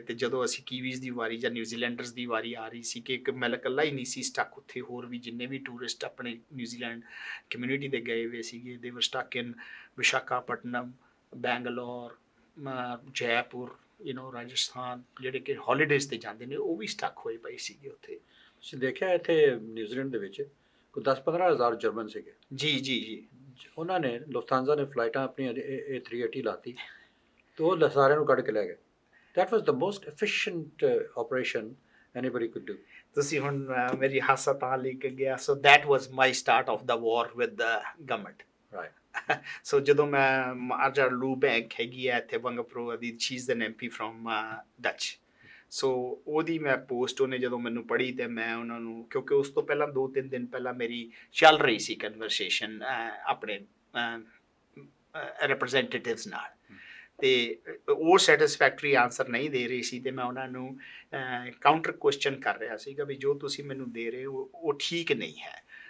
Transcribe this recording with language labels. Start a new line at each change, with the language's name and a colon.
Punjabi: ਅਤੇ ਜਦੋਂ ਅਸੀਂ ਕੀਵੀਜ਼ ਦੀ ਵਾਰੀ ਜਾਂ ਨਿਊਜ਼ੀਲੈਂਡਰਸ ਦੀ ਵਾਰੀ ਆ ਰਹੀ ਸੀ ਕਿ ਮੈਂ ਇਕੱਲਾ ਹੀ ਨਹੀਂ ਸੀ ਸਟਕ ਉੱਥੇ, ਹੋਰ ਵੀ ਜਿੰਨੇ ਵੀ ਟੂਰਿਸਟ ਆਪਣੇ ਨਿਊਜ਼ੀਲੈਂਡ ਕਮਿਊਨਿਟੀ ਦੇ ਗਏ ਹੋਏ ਸੀਗੇ,
English: they were stuck in
Punjabi: ਵਿਸ਼ਾਖਾਪਟਨਮ, ਬੈਂਗਲੌਰ, ਜੈਪੁਰ, ਰਾਜਸਥਾਨ, ਜਿਹੜੇ ਕਿ ਹੌਲੀਡੇਜ਼ 'ਤੇ ਜਾਂਦੇ ਨੇ, ਉਹ ਵੀ ਸਟਕ ਹੋਏ ਪਏ ਸੀਗੇ ਉੱਥੇ। ਤੁਸੀਂ ਦੇਖਿਆ ਇੱਥੇ ਨਿਊਜ਼ੀਲੈਂਡ ਦੇ ਵਿੱਚ ਕੋਈ 10-15 ਹਜ਼ਾਰ ਜਰਮਨ ਸੀਗੇ। ਜੀ ਉਹਨਾਂ ਨੇ ਲੁਫਥਾਂਜ਼ਾ ਨੇ ਫਲਾਈਟਾਂ ਆਪਣੀਆਂ A380 ਲਾਤੀ, ਤੇ ਉਹ ਸਾਰਿਆਂ ਨੂੰ ਕੱਢ ਕੇ ਲੈ ਗਏ।
English: That was the most efficient operation anybody could do.
Punjabi: ਤੁਸੀਂ ਹੁਣ ਮੇਰੀ ਹਾਸਾ ਤਾਂ ਲੈ ਕੇ ਗਿਆ।
English: So that was my start of the war with the government. Right.
Punjabi: ਸੋ ਜਦੋਂ ਮੈਂ ਮਾਰਜਾ ਲੂ ਬੈਂਕ ਹੈਗੀ ਹੈ ਇੱਥੇ ਬੰਗਪੁਰ ਦੀ,
English: She is an MP from Dutch.
Punjabi: ਸੋ ਉਹਦੀ ਮੈਂ ਪੋਸਟ ਉਹਨੇ ਜਦੋਂ ਮੈਨੂੰ ਪੜ੍ਹੀ ਤੇ ਮੈਂ ਉਹਨਾਂ ਨੂੰ, ਕਿਉਂਕਿ ਉਸ ਤੋਂ ਪਹਿਲਾਂ 2-3 ਦਿਨ ਪਹਿਲਾਂ ਮੇਰੀ ਚੱਲ ਰਹੀ ਸੀ ਕਨਵਰਸੇਸ਼ਨ ਆਪਣੇ ਰਿਪਰੈਜ਼ੈਂਟੇਟਿਵਸ ਨਾਲ, ਤੇ ਉਹ ਸੈਟਿਸਫੈਕਟਰੀ ਆਨਸਰ ਨਹੀਂ ਦੇ ਰਹੀ ਸੀ, ਤੇ ਮੈਂ ਉਹਨਾਂ ਨੂੰ ਕਾਊਂਟਰ ਕੁਐਸਚਨ ਕਰ ਰਿਹਾ ਸੀਗਾ ਵੀ ਜੋ ਤੁਸੀਂ ਮੈਨੂੰ ਦੇ ਰਹੇ ਹੋ ਉਹ ਠੀਕ ਨਹੀਂ ਹੈ।